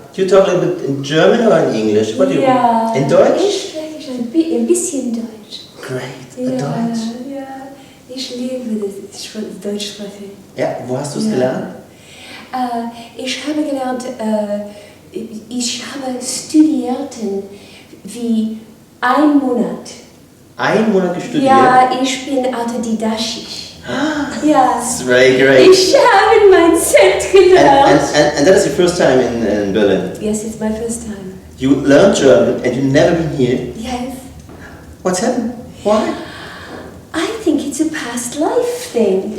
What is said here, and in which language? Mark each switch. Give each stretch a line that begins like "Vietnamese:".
English: You talk a little bit in German or in English? What do you? In Deutsch?
German: Ich spreche ein bisschen Deutsch. Great, Deutsch. Ja, ich liebe das Deutsch sprechen. Ja, wo hast du es gelernt? Ich habe gelernt, ich habe studiert wie 1 Monat. 1 Monat studiert? Ja, ich bin autodidaktisch. Ja.
English: That's very great.
German: Ich habe mein Set gelernt.
English: And that is your first time in Berlin? Yes, it's my first time. You learned German and you've never been here? Yes. What's happened? Why? I think it's a past life thing.